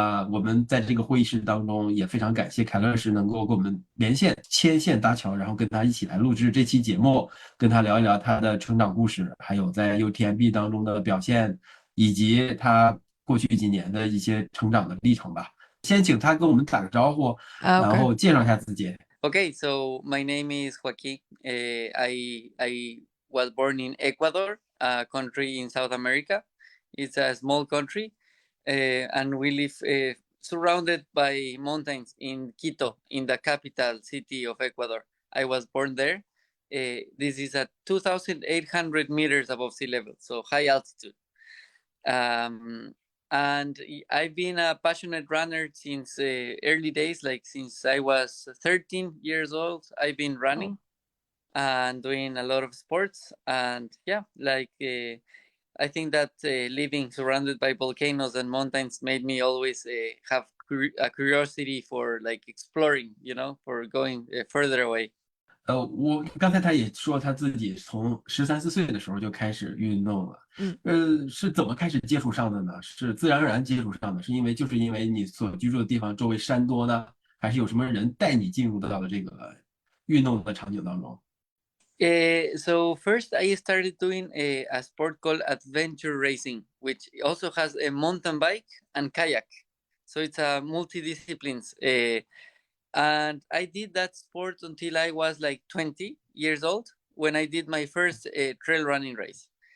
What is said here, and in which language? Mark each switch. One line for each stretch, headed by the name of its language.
Chinese: 我们在这个会议室当中也非常感谢凯乐石能够跟我们连线牵线搭桥，然后跟他一起来录制这期节目，跟他聊一聊他的成长故事，还有在 UTMB 当中的表现，以及他过去几年的一些成长的历程吧。先请他跟我们打个招呼，然后介绍一下自己。
English: Okay, so my name is Joaquin. I was born in Ecuador, a country in South America. It's a small country, and we live surrounded by mountains in Quito, in the capital city of Ecuador. I was born there. This is at 2,800 meters above sea level, so high altitude. And I've been a passionate runner since early days, like since I was 13 years old. I've been running and doing a lot of sports. And yeah, like I think that living surrounded by volcanoes and mountains made me always have a curiosity for like exploring, you know, for going further away.
Chinese: 我刚才他也说他自己从13、14岁的时候就开始运动了。是怎么开始接触上的呢？是自然而然接触上的，是因为你所居住的地方周围山多呢，还是有什么人带你进入到了这个运动的场景当中
English: ？So first I started doing a sport called adventure racing, which also has a mountain bike and kayak. So it's a multidisciplines. And I did that sport until I was like 20 years old when I did my first trail running race.